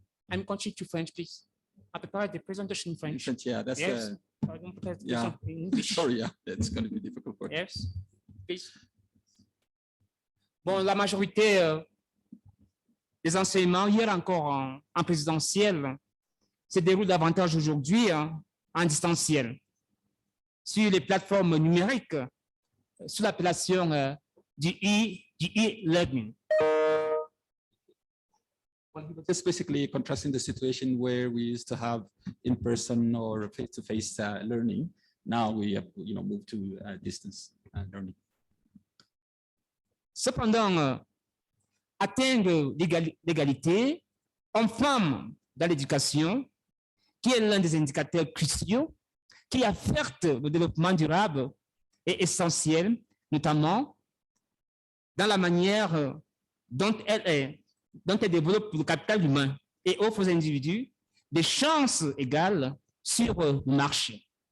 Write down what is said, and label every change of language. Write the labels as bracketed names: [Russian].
[English] I'm continuing to French, please. I prepared the presentation in French. Yeah, that's Yes. yeah. Sorry, yeah, that's going to be difficult for you. Yes, please. [French] Bon, la majorité des enseignements, hier encore en présentiel, se déroulent davantage aujourd'hui en distanciel, sur les plateformes numériques, sous l'appellation du e-learning. [English] Well, he was just basically contrasting the situation where we used to have in-person or face-to-face learning. Now we have, moved to distance learning. [French] Cependant, atteindre l'égalité homme-femme dans l'éducation, qui est l'un des indicateurs cruciaux qui affectent le développement durable, est essentiel, notamment dans la manière dont elle développe le capital humain et offre aux individus des chances égales sur le marché.